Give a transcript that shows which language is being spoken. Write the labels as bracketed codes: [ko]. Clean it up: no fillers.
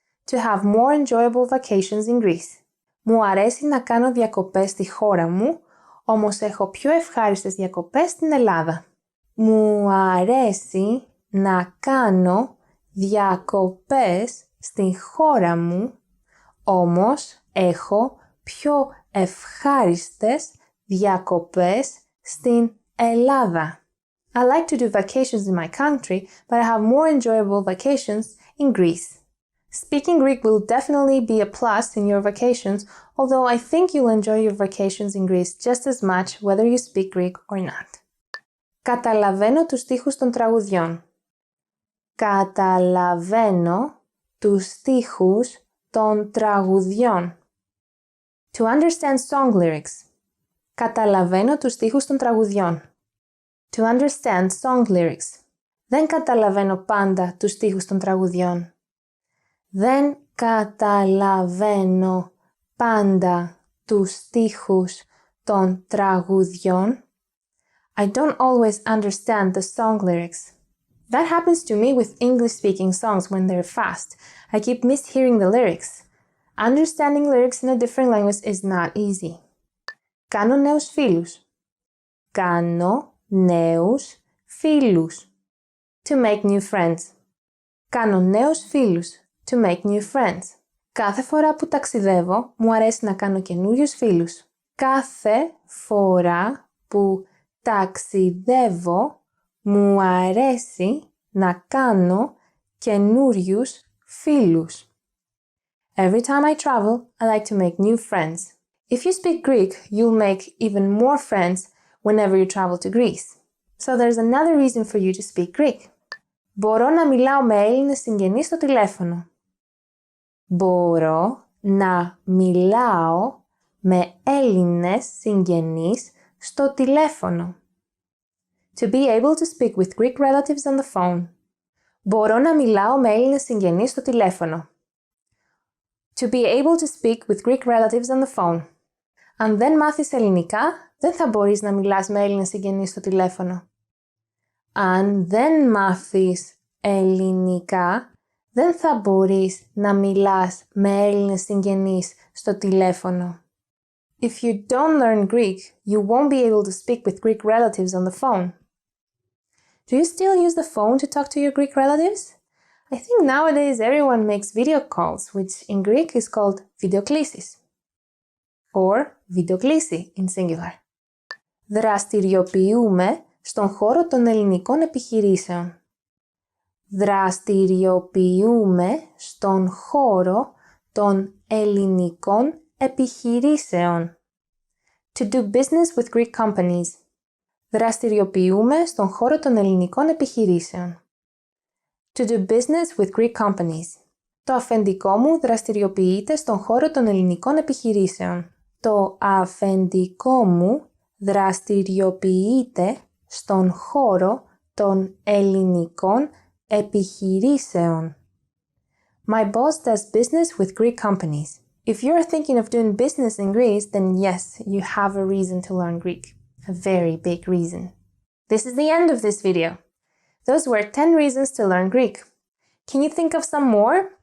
[en] To have more enjoyable vacations in Greece. [el] Μου αρέσει να κάνω διακοπές στη χώρα μου, όμως έχω πιο ευχάριστες διακοπές στην Ελλάδα. Μου αρέσει να κάνω διακοπές στη χώρα μου, όμως έχω πιο ευχάριστες διακοπές στην Ελλάδα. [en] I like to do vacations in my country, but I have more enjoyable vacations in Greece. Speaking Greek will definitely be a plus in your vacations, although I think you'll enjoy your vacations in Greece just as much whether you speak Greek or not. [el] Καταλαβαίνω τους στίχους των τραγουδιών. Καταλαβαίνω τους στίχους των τραγουδιών. [en] To understand song lyrics. [el] Καταλαβαίνω τους στίχους των τραγουδιών. [en] To understand song lyrics. [el] Δεν καταλαβαίνω πάντα τους στίχους των τραγουδιών. Δεν καταλαβαίνω πάντα τους στίχους των τραγουδιών. [en] I don't always understand the song lyrics. That happens to me with English-speaking songs when they're fast. I keep mishearing the lyrics. Understanding lyrics in a different language is not easy. [el] Κάνω νέους φίλους. Κάνω νέους φίλους. [en] To make new friends. [el] Κάνω νέους φίλους. [en] To make new friends. [el] Κάθε φορά που ταξιδεύω, μου αρέσει να κάνω καινούριους φίλους. Κάθε φορά που ταξιδεύω, μου αρέσει να κάνω καινούριους φίλους. [en] Every time I travel, I like to make new friends. If you speak Greek, you'll make even more friends whenever you travel to Greece. So there's another reason for you to speak Greek. [el] Μπορώ να μιλάω με Έλληνες συγγενείς στο τηλέφωνο. Μπορώ να μιλάω με Έλληνες συγγενείς στο τηλέφωνο. [en] To be able to speak with Greek relatives on the phone. [el] Μπορώ να μιλάω με Έλληνες συγγενείς στο τηλέφωνο. [en] To be able to speak with Greek relatives on the phone. [el] Αν δεν μάθεις ελληνικά, δεν θα μπορείς να μιλάς με Έλληνες συγγενείς στο τηλέφωνο. Αν δεν μάθεις ελληνικά, δεν θα μπορείς να μιλάς με Έλληνες συγγενείς στο τηλέφωνο. [en] If you don't learn Greek, you won't be able to speak with Greek relatives on the phone. Do you still use the phone to talk to your Greek relatives? I think nowadays everyone makes video calls, which in Greek is called videoklisis. Or videoklisi in singular. [el] Δραστηριοποιούμε στον χώρο των ελληνικών επιχειρήσεων. Δραστηριοποιούμε στον χώρο των ελληνικών επιχειρήσεων. [en] To do business with Greek companies. [el] Δραστηριοποιούμε στον χώρο των ελληνικών επιχειρήσεων. [en] To do business with Greek companies. [el] Το αφεντικό μου δραστηριοποιείται στον χώρο των ελληνικών επιχειρήσεων. Το αφεντικό μου δραστηριοποιείται στον χώρο των ελληνικών επιχειρήσεων. [en] My boss does business with Greek companies. If you're thinking of doing business in Greece, then yes, you have a reason to learn Greek. A very big reason. This is the end of this video. Those were 10 reasons to learn Greek. Can you think of some more?